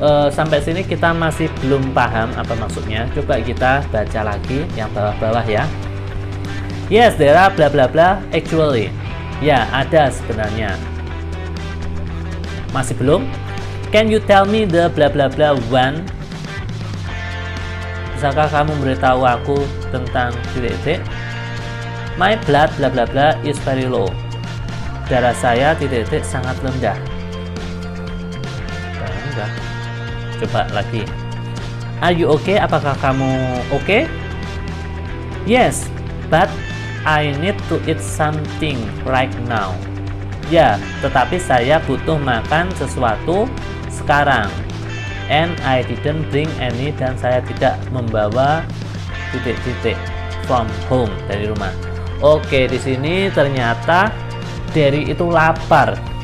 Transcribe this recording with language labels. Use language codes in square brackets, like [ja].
[id] Sampai sini kita masih belum paham apa maksudnya. Coba kita baca lagi yang bawah-bawah ya. [en] Yes, there are bla bla bla actually. [id] Ya, ada sebenarnya. Masih belum? [en] Can you tell me the bla bla bla one? [id] Bisakah kamu memberitahu aku tentang titik-titik? [en] My blood bla bla bla is very low. [id] Darah saya titik-titik sangat rendah. Rendah. Coba lagi. [en] Are you okay? [id] Apakah kamu okay? [en] Yes, but I need to eat something right now. [id] Ya, tetapi saya butuh makan sesuatu sekarang. [en] And I didn't bring any, [id] dan saya tidak membawa titik-titik [en] from home, [id] dari rumah. Oke, di sini ternyata Derry itu lapar.